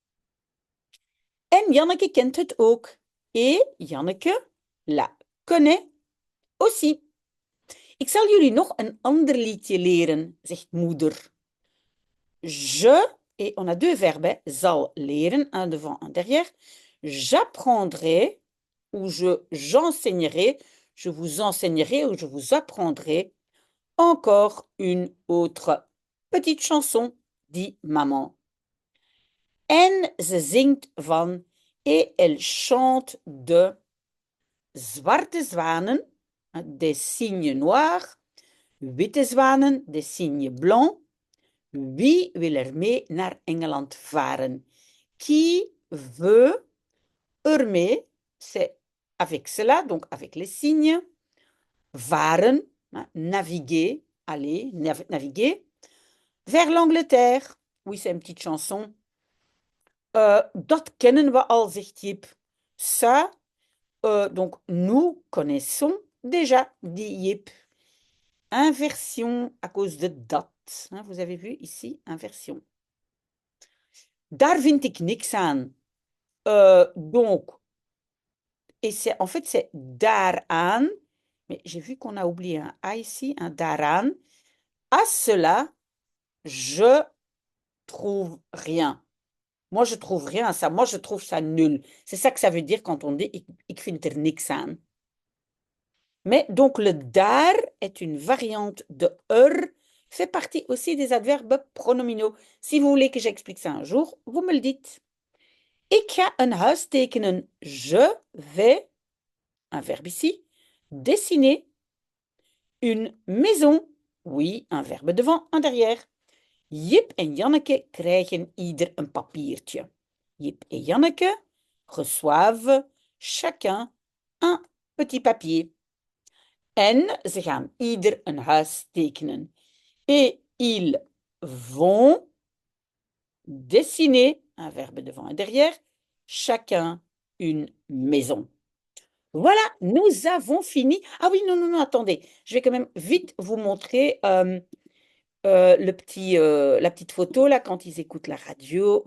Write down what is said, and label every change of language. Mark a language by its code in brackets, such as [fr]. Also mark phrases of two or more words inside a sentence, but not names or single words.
[nl] En Janneke kent het ook. [fr] Et Janneke la connaît aussi. [nl] Ik zal jullie nog een ander liedje leren, zegt moeder. [fr] Je, et on a deux verbes, [nl] zal leren, [fr] un devant, un derrière. J'apprendrai ou j'enseignerai. je vous enseignerai ou je vous apprendrai encore une autre petite chanson, dit maman. [nl] En ze zingt van, [fr] et elle chante [nl] de zwarte zwanen, [fr] des cygnes noirs, [nl] witte zwanen, [fr] des cygnes blancs. [nl] Wie wil er mee naar Engeland varen? [fr] Qui veut [nl] er mee? [fr] C'est avec cela, donc avec les signes. Varen, naviguer, aller, naviguer. Vers l'Angleterre. Oui, c'est une petite chanson. [nl] Dat kennen we al, zegt Jip. [fr] Ça, donc nous connaissons déjà, dit Jip. Inversion à cause de dat. Vous avez vu ici, inversion. [nl] Daar vind ik niks aan. [fr] Donc, et c'est, en fait, c'est daaraan. Mais j'ai vu qu'on a oublié un A ici, un daaraan. À cela, je trouve rien. Moi, je trouve rien à ça. Moi, je trouve ça nul. C'est ça que ça veut dire quand on dit [nl] ik vind er niks aan. [fr] Mais donc, le daar est une variante de fait partie aussi des adverbes pronominaux. Si vous voulez que j'explique ça un jour, vous me le dites. [nl] Ik ga een huis tekenen. [fr] Je vais, un verbe ici, dessiner une maison. Oui, un verbe devant, un derrière. [nl] Jip en Janneke krijgen ieder een papiertje. [fr] Jip et Janneke reçoivent chacun un petit papier. [nl] En ze gaan ieder een huis tekenen. [fr] Et ils vont dessiner, un verbe devant et derrière, chacun une maison. Voilà, nous avons fini. Ah oui, non, non, non, attendez. Je vais quand même vite vous montrer la petite photo là quand ils écoutent la radio.